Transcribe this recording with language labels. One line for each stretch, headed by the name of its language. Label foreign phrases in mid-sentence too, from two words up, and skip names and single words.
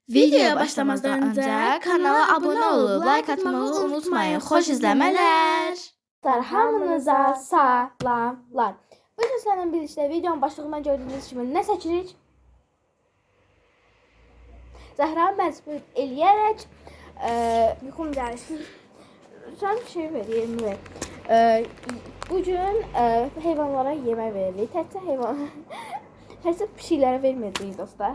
Turkish: Videoya başlamazdan önce kanala abone olup like atmayı unutmayın.
Azerbaijani: Xoş izləmələr. Hamınıza salamlar.
Turkish: Bugün seninle birlikte videonun başlığından gördüğünüz gibi ne seçirik?
Azerbaijani: Zəhra məcbur eləyərək yuxum gəlir. Sən şey vereyim mi? Bugün heyvanlara yemək veririk. Təkcə heyvan, təkcə pişiklərə verməyəcəyik dostlar.